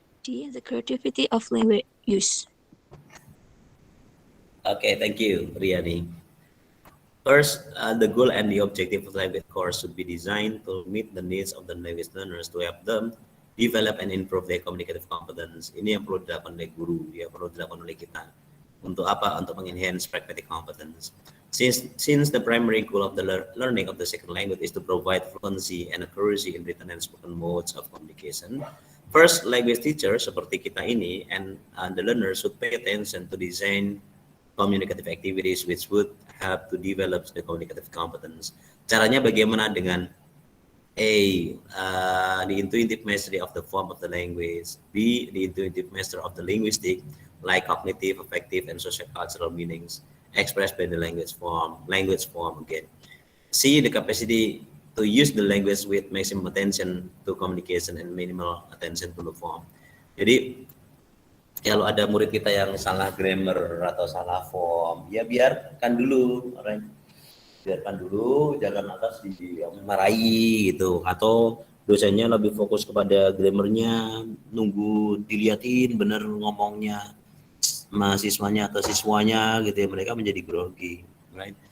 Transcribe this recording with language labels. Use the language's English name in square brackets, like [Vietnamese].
[English] D. The creativity of language use. Okay, thank you, Riani. First, the goal and the objective of the language course should be designed to meet the needs of the language learners to help them develop and improve their communicative competence. [Indonesian] Ini yang perlu dilakukan oleh guru, ya perlu dilakukan oleh kita. Untuk apa? Untuk mengenhance pragmatic competence. [English] Since the primary goal of the learning of the second language is to provide fluency and accuracy in written and spoken modes of communication, first language teacher [Indonesian] seperti kita ini [English] and the learner should pay attention to design communicative activities which would help to develop the communicative competence. [Indonesian] Caranya bagaimana dengan [English] A, the intuitive mastery of the form of the language. B, the intuitive mastery of the linguistic, like cognitive, affective, and sociocultural meanings expressed by the language form again. C, the capacity to use the language with maximum attention to communication and minimal attention to the form. [Indonesian] Jadi kalau ada murid kita yang salah grammar atau salah form, ya biarkan dulu, right? Biarkan dulu, jangan atas dimarahi gitu. Atau dosennya lebih fokus kepada grammarnya, nunggu diliatin bener ngomongnya mahasiswanya atau siswanya gitu ya, mereka menjadi grogi, right?